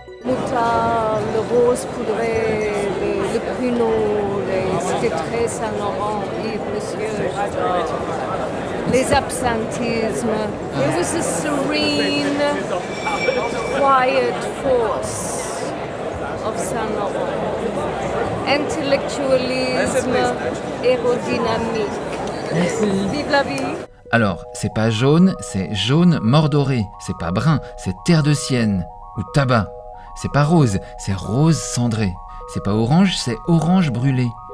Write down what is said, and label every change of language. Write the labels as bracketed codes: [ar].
[fr] Moutarde, le rose poudré, le pruneau, c'était très Saint Laurent, Yves, monsieur, j'adore. Les absentismes. [en] It was a serene, quiet force of Saint Laurent. [fr] Intellectualisme, aérodynamique. Vive la vie! Alors, c'est pas jaune, c'est jaune mordoré. C'est pas brun, c'est terre de sienne ou tabac. C'est pas rose, c'est rose cendré. C'est pas orange, c'est orange brûlé.